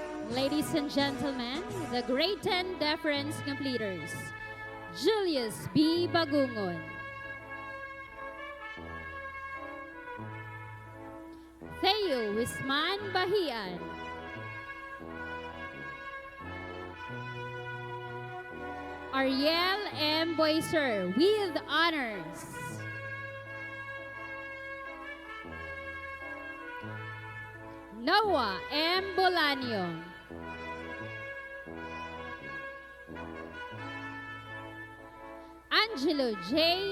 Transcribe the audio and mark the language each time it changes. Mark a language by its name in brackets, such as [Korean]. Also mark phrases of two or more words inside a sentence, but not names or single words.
[English] Ladies and gentlemen, the grade 10 deference completers, Julius B. Bagungon, Theo Wisman Bahian, Ariel M. Boyser with honors, Noah M. Bolaño, Angelo J.